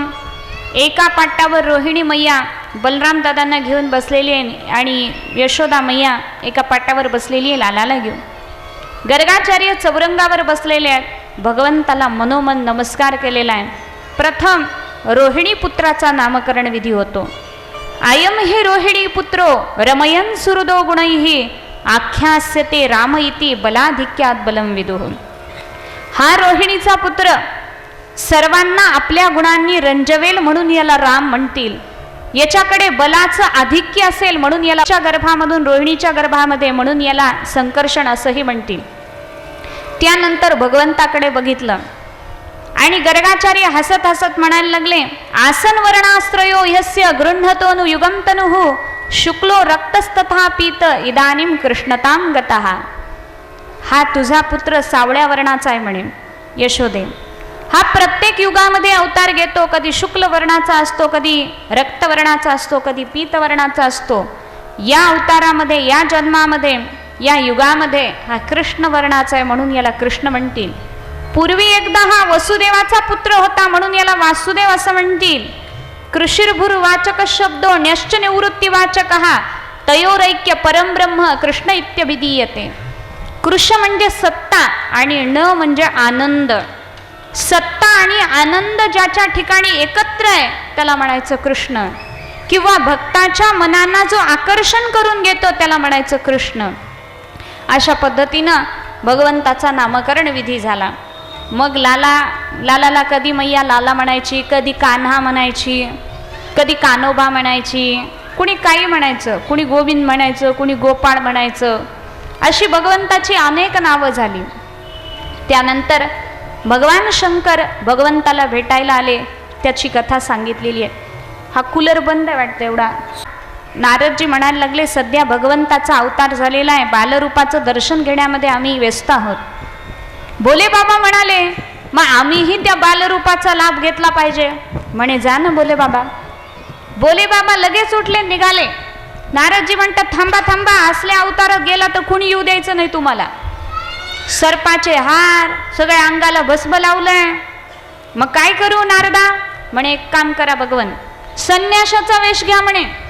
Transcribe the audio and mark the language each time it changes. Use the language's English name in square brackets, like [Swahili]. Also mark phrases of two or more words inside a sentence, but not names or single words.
[Marathi] एका पाटावर रोहिणी मैया बलराम दादांना घेऊन बसलेली आहे आणि यशोदा मैया एका पाटावर बसलेली आहे लालाला घेऊन. गर्गाचार्य चौरंगावर बसलेले आहेत. भगवंताला मनोमन नमस्कार केलेला आहे. प्रथम रोहिणी पुत्राचा नामकरण विधी होतो. [Sanskrit] आयम हे रोहिणी पुत्रो रमयन सुहृदो गुणैः आख्यास्यते राम इति बलाधिक्यात बलम विदुः. [Marathi] हा रोहिणीचा पुत्र सर्वांना आपल्या गुणांनी रंजवेल म्हणून याला राम म्हणतील. याच्याकडे बलाचं आधिक्य असेल म्हणून याला गर्भामधून रोहिणीच्या गर्भामध्ये म्हणून याला संकर्षण असंही म्हणतील. त्यानंतर भगवंताकडे बघितलं आणि गर्गाचार्य हसत हसत म्हणायला लागले, [Sanskrit] आसन वर्णास्त्रयो ह्यस्य गृह्णतोनु युगम तनुः शुक्लो रक्तस्तथा पीत इदानीम कृष्णताम गतः. [Marathi] हा तुझा पुत्र सावळ्या वर्णाचा आहे म्हणे यशोदे. हा प्रत्येक युगामध्ये अवतार घेतो. कधी शुक्ल वर्णाचा असतो, कधी रक्तवर्णाचा असतो, कधी पीतवर्णाचा असतो. या अवतारामध्ये, या जन्मामध्ये, या युगामध्ये हा कृष्ण वर्णाचा आहे म्हणून याला कृष्ण म्हणतील. पूर्वी एकदा हा वसुदेवाचा पुत्र होता म्हणून याला वासुदेव असं म्हणतील. [Sanskrit] कृषिर्भुर्वाचक शब्दो न्यश्च निवृत्तीवाचक तयोरैक्य परमब्रह्म कृष्ण इत्यभिधीयते. [Marathi] कृष म्हणजे सत्ता आणि न म्हणजे आनंद. सत्ता आणि आनंद ज्याच्या ठिकाणी एकत्र आहे त्याला म्हणायचं कृष्ण, किंवा भक्ताच्या मनांना जो आकर्षण करून घेतो त्याला म्हणायचं कृष्ण. अशा पद्धतीनं भगवंताचा नामकरण विधी झाला. मग लालाला कधी मैया लाला म्हणायची, कधी कान्हा म्हणायची, कधी कानोबा म्हणायची, कुणी काही म्हणायचं, कुणी गोविंद म्हणायचं, कुणी गोपाळ म्हणायचं. अशी भगवंताची अनेक नावं झाली. त्यानंतर भगवान शंकर भगवंताला भेटायला आले, त्याची कथा सांगितलेली आहे. हा कूलर बंद आहे वाटतं एवढा. नारदजी म्हणायला लागले, सध्या भगवंताचा अवतार झालेला आहे, बालरूपाचं दर्शन घेण्यामध्ये आम्ही व्यस्त आहोत. भोले बाबा म्हणाले, मग आम्हीही त्या बालरूपाचा लाभ घेतला पाहिजे. म्हणे जा ना भोले बाबा. भोले बाबा लगेच उठले, निघाले. नारदजी म्हणतात, थांबा थांबा, असल्या अवतारात गेला तर कुणी येऊ द्यायचं नाही तुम्हाला. सर्पाचे हार, सगळ्या अंगाला भस्म लावलंय. मग काय करू नारदा? म्हणे एक काम करा भगवन, संन्यासाचा वेश घ्या म्हणे.